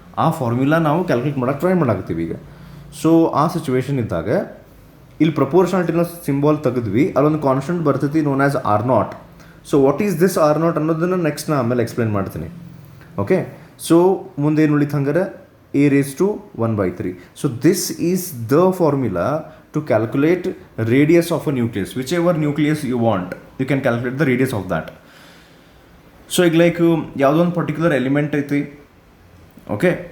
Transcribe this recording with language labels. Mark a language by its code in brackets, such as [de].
[kn] ಆ ಫಾರ್ಮುಲಾ ನಾವು ಕ್ಯಾಲ್ಕುಲೇಟ್ ಮಾಡೋಕ್ಕೆ ಟ್ರೈ ಮಾಡಾಕ್ತೀವಿ ಈಗ. ಸೊ ಆ ಸಿಚುವೇಶನ್ ಇದ್ದಾಗ ಇಲ್ಲಿ ಪ್ರಪೋರ್ಷನಾಲಿಟಿನ ಸಿಂಬಾಲ್ ತೆಗೆದ್ವಿ, ಅಲ್ಲೊಂದು ಕಾನ್ಸ್ಟೆಂಟ್ ಬರ್ತೈತಿ [en] Known as R0. So what is this R0 [kn] ಅನ್ನೋದನ್ನು ನೆಕ್ಸ್ಟ್ ನಾ ಆಮೇಲೆ ಎಕ್ಸ್ಪ್ಲೇನ್ ಮಾಡ್ತೀನಿ. ಓಕೆ. ಸೊ ಮುಂದೇನು ಉಳಿತು ಹಂಗಾರೆ [en] A raised to 1/3. So this is the formula to calculate radius of a nucleus. Whichever nucleus you want, you can calculate the radius of that. [kn] So ಈಗ like ಯಾವುದೋ ಒಂದು particular element ಐತಿ. Okay.